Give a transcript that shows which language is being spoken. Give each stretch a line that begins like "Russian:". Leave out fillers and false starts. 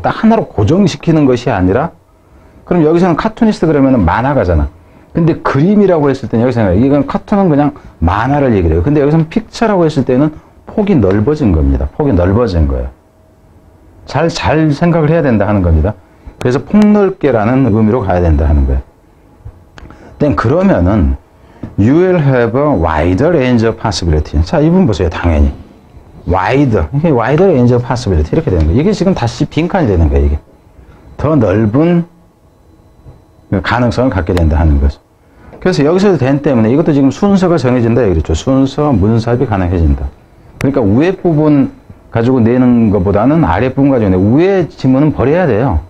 Korean: 딱 하나로 고정시키는 것이 아니라, 그럼 여기서는 카툰이스트 그러면 만화가잖아. 근데 그림이라고 했을 때는 여기서 이건 카툰은 그냥 만화를 얘기를 해요. 근데 여기서는 픽처라고 했을 때는 폭이 넓어진 겁니다. 폭이 넓어진 거예요. 잘 생각을 해야 된다 하는 겁니다. 그래서 폭넓게라는 의미로 가야 된다 하는 거예요. 그러면은
English: you will have a wider range of possibility.
Korean: 자, 이 부분 보세요. 당연히
English: wider range of possibility
Korean: 이렇게 되는 거예요. 이게 지금 다시 빈칸이 되는 거예요. 이게 더 넓은 가능성을 갖게 된다 하는 거죠. 그래서 여기서 된 때문에 이것도 지금 순서가 정해진다 이랬죠. 순서, 문sab이 가능해진다. 그러니까 위에 부분 가지고 내는 것보다는 아래 부분 가지고 내는 위에 지문은 버려야 돼요.